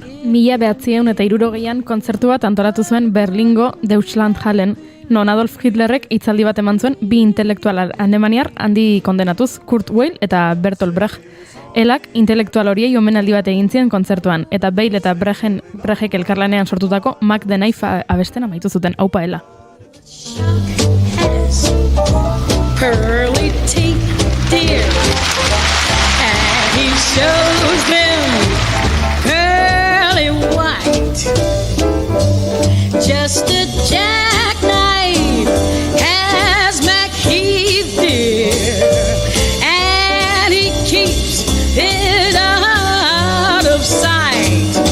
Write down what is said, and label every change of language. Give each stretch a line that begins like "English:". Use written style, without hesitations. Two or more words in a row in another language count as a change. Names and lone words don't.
Basque: 1960an kontzertu bat antolatu zuen Berlingo Deutschlandhallen, non Adolf Hitlerrek hitzaldi bat eman zuen bi intelektual alemaniar handi kondenatuz, Kurt Weill eta Bertolt Brecht. Elak intelektual horiei omenaldi bat egin zien kontzertuan, eta Weill eta Brechtek elkarlanean sortutako Mac the Knife abesten amaitu zuten, aupa Ella.
English: Pearly teeth, dear, and he shows them pearly white. Just a jackknife has McHeath, dear, and he keeps it out of sight.